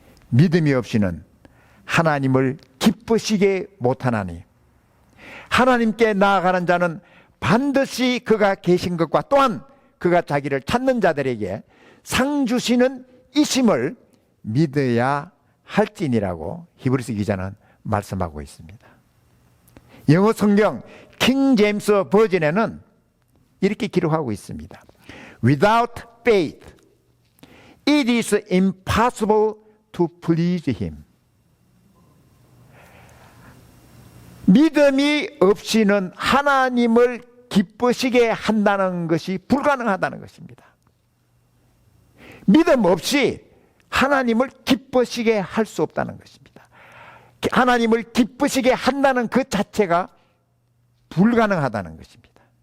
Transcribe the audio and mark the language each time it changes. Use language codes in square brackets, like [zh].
[ko] 믿음이 없이는 하나님을 기쁘시게 못하나니 하나님께 나아가는 자는 반드시 그가 계신 것과 또한 그가 자기를 찾는 자들에게 상 주시는 이심을 믿어야 할지니라고 히브리서 기자는 말씀하고 있습니다. 영어 성경 킹 제임스 버전에는 이렇게 기록하고 있습니다. [en] Without faith, it is impossible to please him. [ko] 믿음이 없이는 하나님을 기쁘시게 한다는 것이 불가능하다는 것입니다. 믿음 없이 하나님을 기쁘시게 할 수 없다는 것입니다. 하나님을 기쁘시게 한다는 그 자체가 불가능하다는 것입니다.